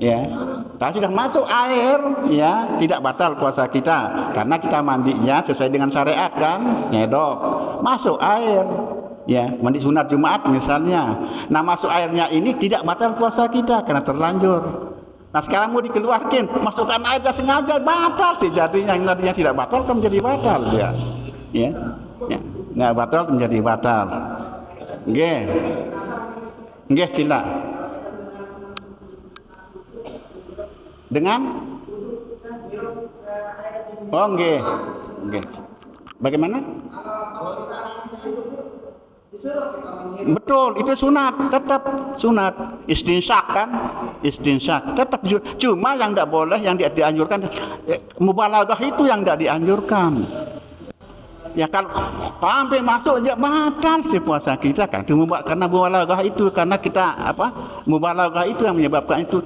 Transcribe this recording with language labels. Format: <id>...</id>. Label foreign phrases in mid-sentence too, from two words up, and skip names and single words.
<id>Ya, kalau sudah masuk air, ya tidak batal puasa kita karena kita mandinya sesuai dengan syariat kan, nyedok, masuk air, ya mandi sunat Jumat misalnya. Nah masuk airnya ini tidak batal puasa kita karena terlanjur. Nah sekarang mau dikeluarkan, masukkan air sengaja batal sih jadinya, yang tadinya tidak batal kan menjadi batal ya, ya, ya. Nah batal menjadi batal.</id> <jv>Nggih, nggih</jv> <id>sila. Dengan oh</id> <jv>nggih nggih</jv> <id>bagaimana betul itu sunat, tetap sunat istinsyak kan, istinsyak tetap cuma yang tidak boleh, yang dianjurkan mubalaghah itu yang tidak dianjurkan. Ya kalau sampai masuk aja batal sih puasa kita kan, karena mubalaghah itu, karena kita mubalaghah itu yang menyebabkan itu.</id>